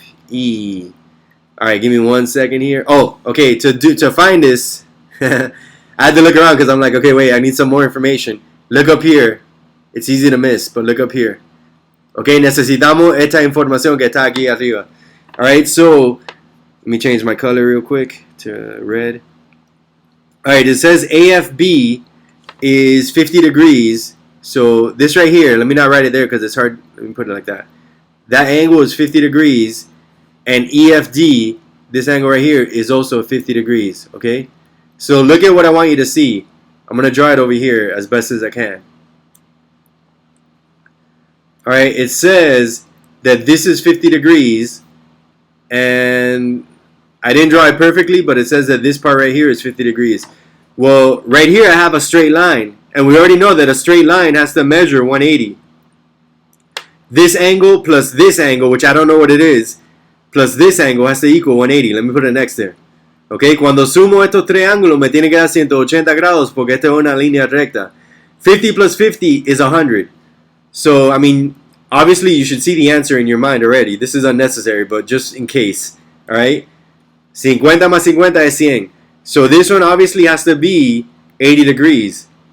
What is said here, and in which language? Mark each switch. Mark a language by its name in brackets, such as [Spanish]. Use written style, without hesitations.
[English] AFE. Alright, give me 1 second here. Oh, okay, to find this, I had to look around because I'm like, okay, wait, I need some more information. Look up here. It's easy to miss, but look up here. [Spanish] Okay, necesitamos esta información que está aquí arriba. [English] Alright, so, let me change my color real quick to red. Alright, it says AFB is 50 degrees. So, this right here, let me not write it there because it's hard. Let me put it like that. That angle is 50 degrees. And EFD, this angle right here, is also 50 degrees. Okay? So, look at what I want you to see. I'm going to draw it over here as best as I can. Alright, it says that this is 50 degrees, and I didn't draw it perfectly, but it says that this part right here is 50 degrees. Well, right here I have a straight line, and we already know that a straight line has to measure 180. This angle plus this angle, which I don't know what it is, plus this angle has to equal 180. Let me put it next there. [Spanish] Okay, cuando sumo estos 3 ángulos me tiene que dar 180 grados porque esta es una línea recta. [English] 50 plus 50 is 100. So, I mean, obviously you should see the answer in your mind already. This is unnecessary, but just in case. Alright? [Spanish] 50 más 50 es 100. [English] So this one obviously has to be 80 degrees.